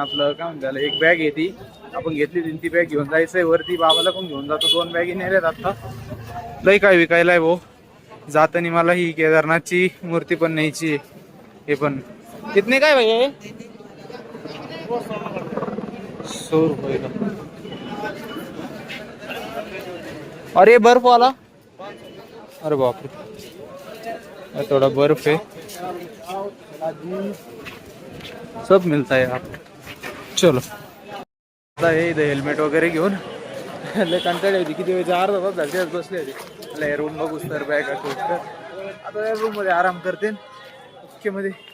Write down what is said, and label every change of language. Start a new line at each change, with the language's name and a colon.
Marathi: आपलं काय म्हणतात एक बॅग आहे ती आपण घेतली, ती बॅग घेऊन जायचंय वरती. बाबाला पण घेऊन जातो. 2 बॅगी नेल्यात आता. लय काय विकायला आहे भाऊ. जातानी मला ही केदारनाथची मूर्ती पण न्यायची. हे पण
Hindi: कितने
Marathi: काय
Hindi: भैया 100 रुपये का. अरे बर्फ वाला, अरे बापरे थोड़ा बर्फ है. सब मिलता है आप.
Marathi: चलो आता हे इथं हेल्मेट वगैरे घेऊन लय कंटाळी होती. किती वेळ 4 तास झाले बसले होते. रूम बघूच तर बॅग आता या रूम मध्ये आराम करते मध्ये.